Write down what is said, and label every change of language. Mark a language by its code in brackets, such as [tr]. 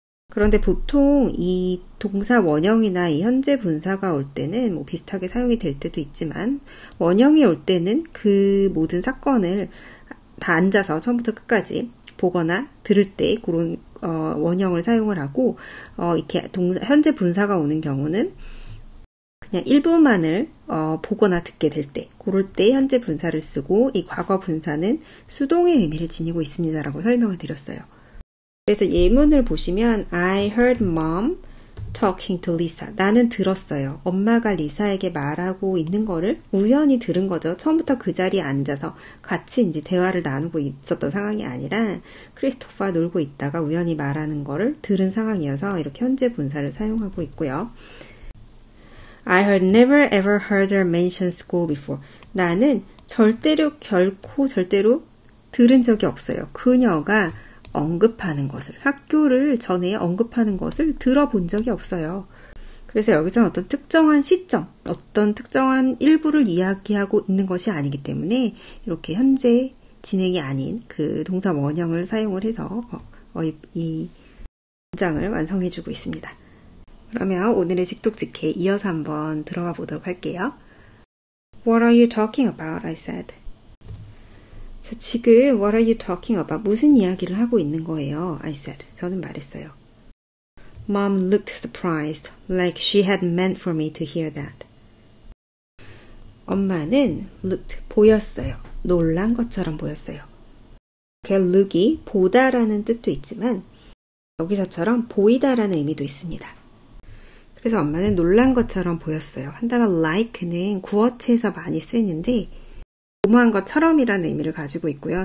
[ko] 그런데 보통 이 동사 원형이나 이 현재 분사가 올 때는 뭐 비슷하게 사용이 될 때도 있지만 원형이 올 때는 그 모든 사건을 다 앉아서 처음부터 끝까지 보거나 들을 때 그런 원형을 사용을 하고 이렇게 현재 분사가 오는 경우는 그냥 일부만을 보거나 듣게 될 때 그럴 때 현재 분사를 쓰고 이 과거 분사는 수동의 의미를 지니고 있습니다라고 설명을 드렸어요. 그래서 예문을 보시면 [en] I heard mom talking to Lisa. [ko] 나는 들었어요. 엄마가 리사에게 말하고 있는 거를 우연히 들은 거죠. 처음부터 그 자리에 앉아서 같이 이제 대화를 나누고 있었던 상황이 아니라 크리스토퍼와 놀고 있다가 우연히 말하는 거를 들은 상황이어서 이렇게 현재 분사를 사용하고 있고요. [en] I had never ever heard her mention school before. [ko] 나는 결코 절대로 들은 적이 없어요. 그녀가 언급하는 것을, 학교를 전에 언급하는 것을 들어본 적이 없어요. 그래서 여기서는 어떤 특정한 시점, 어떤 특정한 일부를 이야기하고 있는 것이 아니기 때문에 이렇게 현재 진행이 아닌 그 동사 원형을 사용을 해서 이 문장을 완성해주고 있습니다. 그러면 오늘의 직독직해 이어서 한번 들어가 보도록 할게요. [en] What are you talking about? I said. [ko] 자, 지금 [en] What are you talking about? [ko] 무슨 이야기를 하고 있는 거예요? [en] I said. [ko] 저는 말했어요. [en] Mom looked surprised, like she had meant for me to hear that. [ko] 엄마는 looked, 보였어요. 놀란 것처럼 보였어요. 그 look이 보다라는 뜻도 있지만 여기서처럼 보이다라는 의미도 있습니다. 그래서 엄마는 놀란 것처럼 보였어요. 한 단어 like는 구어체에서 많이 쓰이는데 도모한 것처럼이라는 의미를 가지고 있고요.